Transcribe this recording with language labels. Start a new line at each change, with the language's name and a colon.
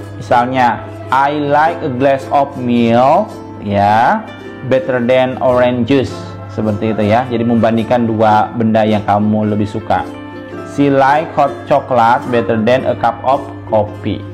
English: Misalnya, I like a glass of milk ya, better than orange juice.
Indonesian: Seperti itu ya. Jadi membandingkan dua benda yang kamu lebih suka.
English: She like hot chocolate better than a cup of coffee.